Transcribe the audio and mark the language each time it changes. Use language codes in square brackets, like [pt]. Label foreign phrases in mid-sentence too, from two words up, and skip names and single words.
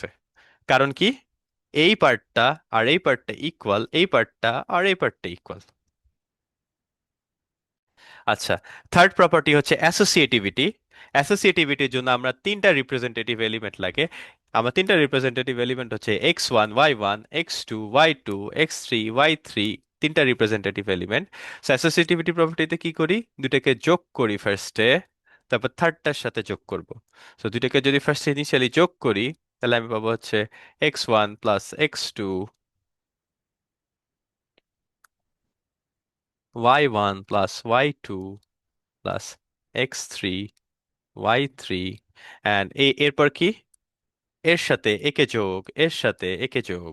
[bn] কারণ কি এই পার্টটা আর এই পার্টটা ইকুয়াল, এই পার্টটা আর এই পার্টটা ইকুয়াল। আচ্ছা, থার্ড প্রপার্টি হচ্ছে অ্যাসোসিয়েটিভিটি। অ্যাসোসিয়েটিভিটির জন্য আমরা তিনটা [en] representative element [bn] লাগে। আমার তিনটা [en] representative element [bn] হচ্ছে x1 y1 x2 y2 x3 y3, তিনটা [en] representative element. [bn] সো অ্যাসোসিয়েটিভিটি প্রপার্টিতে কি করি, দুটাকে যোগ করি ফার্স্টে, তারপর থার্ডটার সাথে যোগ করব। সো দুটাকে যদি [en] first initially [bn] যোগ করি, তাহলে আমি পাবো হচ্ছে x1 প্লাস x2 y1 প্লাস y2 প্লাস x3 y3, অ্যান্ড এরপর কি এর সাথে একে যোগ, এর সাথে একে যোগ।